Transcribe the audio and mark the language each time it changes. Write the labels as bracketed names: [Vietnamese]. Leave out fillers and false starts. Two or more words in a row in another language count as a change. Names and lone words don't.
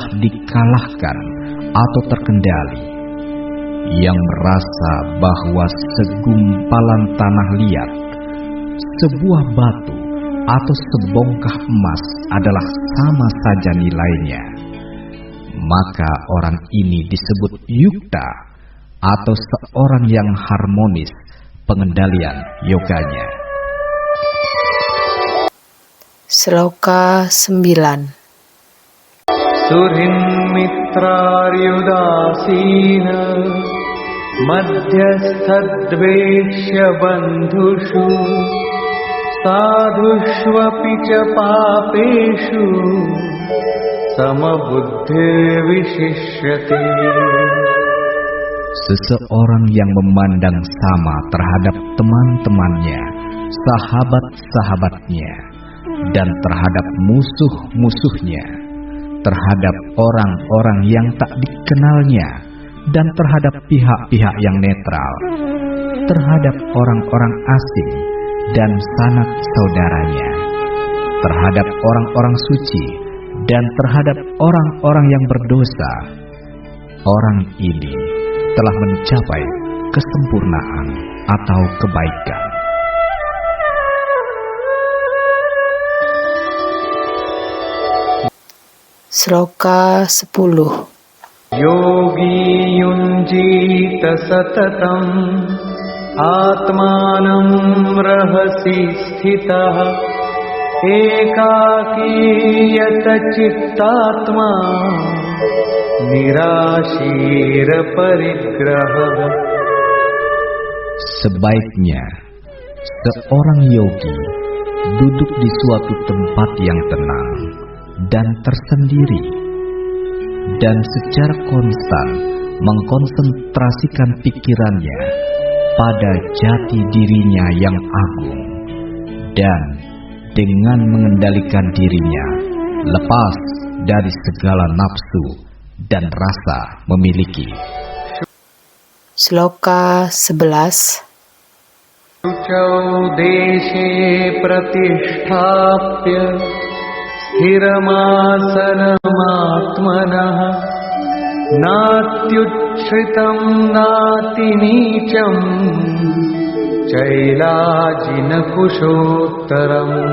[Indonesian] dikalahkan atau terkendali, yang merasa bahwa segumpalan tanah liat, sebuah batu atau sebongkah emas adalah sama saja nilainya, maka orang ini disebut yukta atau seorang yang harmonis pengendalian yoganya. Sloka 9. [Sanskrit] सुहृन्मित्रार्युदासीन मध्यस्थद्वेष्य बन्धुषु साधुष्वपि च पापेषु समबुद्धिर्विशिष्यते. [Indonesian] Seseorang yang memandang sama terhadap teman-temannya, sahabat-sahabatnya, dan terhadap musuh-musuhnya, terhadap orang-orang yang tak dikenalnya, dan terhadap pihak-pihak yang netral, terhadap orang-orang asing dan sanak saudaranya, terhadap orang-orang suci, dan terhadap orang-orang yang berdosa. Orang ini telah mencapai kesempurnaan atau kebaikan. Sloka 10. [Sanskrit] योगी युञ्जीत सततं आत्मानं रहसि स्थितः एकाकीयत चित्तात्मा निराशीर परिग्रहः. [Indonesian] Sebaiknya seorang yogi duduk di suatu tempat yang tenang dan tersendiri, dan secara konstan mengkonsentrasikan pikirannya pada jati dirinya yang agung, dan dengan mengendalikan dirinya lepas dari segala nafsu dan rasa memiliki. Sloka 11. [Sanskrit] शुचौ देशे प्रतिष्ठाप्य स्थिरमासनमात्मनः नात्युच्छ्रितं नातिनीचं चैलाजिनकुशोत्तरम्.